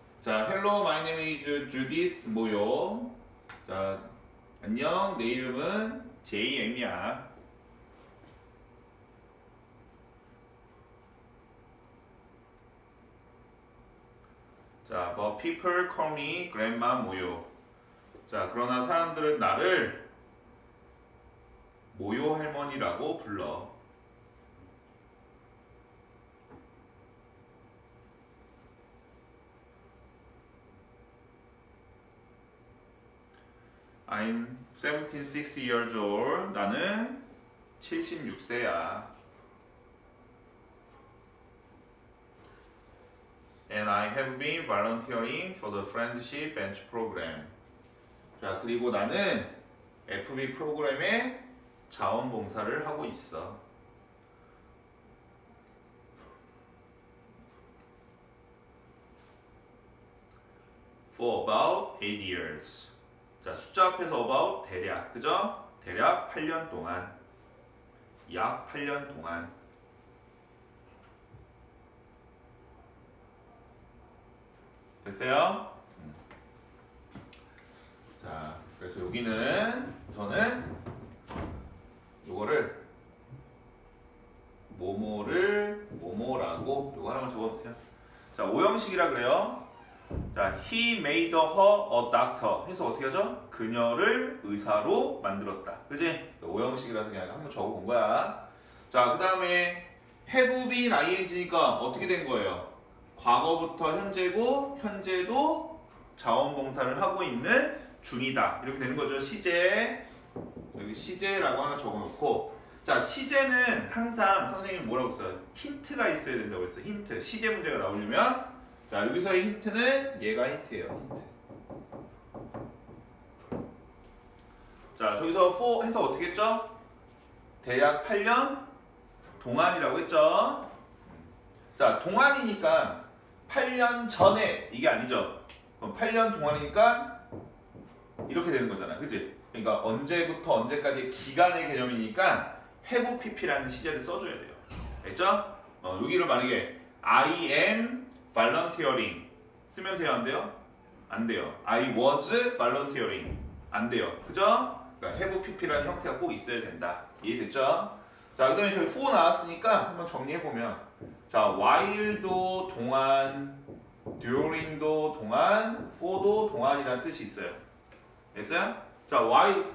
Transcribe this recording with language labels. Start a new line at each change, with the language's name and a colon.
Korean: 자,
English: hello, my name is Judith 모요.
Korean: 자, 안녕, 내 이름은 JM이야. 자,
English: but people call me grandma 모요.
Korean: 자, 그러나 사람들은 나를 모요 할머니라고 불러.
English: I'm 76 years old.
Korean: 나는 76세야.
English: And I have been volunteering for the Friendship Bench program.
Korean: 자, 그리고 나는 FB 프로그램에 자원봉사를 하고 있어.
English: For about 8 years.
Korean: 자, 숫자 앞에서 about 대략, 그죠? 대략 8년 동안. 약 8년 동안. 됐어요? 자, 그래서 여기는 우선은 요거를 뭐뭐를 뭐뭐라고 요거 하나만 적어보세요. 자, 오형식이라 그래요. 자,
English: he made her a doctor
Korean: 해서 어떻게 하죠? 그녀를 의사로 만들었다. 그지? 오형식이라서 그냥 한번 적어본 거야. 자, 그 다음에 have been ing니까 어떻게 된 거예요? 과거부터 현재고 현재도 자원봉사를 하고 있는 중이다. 이렇게 되는 거죠. 시제. 여기 시제라고 하나 적어놓고, 자, 시제는 항상 선생님이 뭐라고 써요? 힌트가 있어야 된다고 했어요. 힌트. 시제 문제가 나오려면, 자, 여기서의 힌트는 얘가 힌트예요. 힌트. 자, 저기서 for 해서 어떻게 했죠? 대략 8년 동안이라고 했죠. 자, 동안이니까 8년 전에 이게 아니죠. 그럼 8년 동안이니까 이렇게 되는 거잖아. 그치? 그러니까 언제부터 언제까지 기간의 개념이니까 have pp라는 시제를 써줘야 돼요. 알겠죠? 여기를 만약에
English: I am volunteering
Korean: 쓰면 돼요? 안 돼요? 안 돼요.
English: I was volunteering
Korean: 안 돼요. 그죠? 그러니까 have pp라는 형태가 꼭 있어야 된다. 이해됐죠? 자, 그 다음에 저기 for 나왔으니까 한번 정리해보면, 자, while도 동안, during도 동안, for도 동안이라는 뜻이 있어요. 됐어요? 자, while.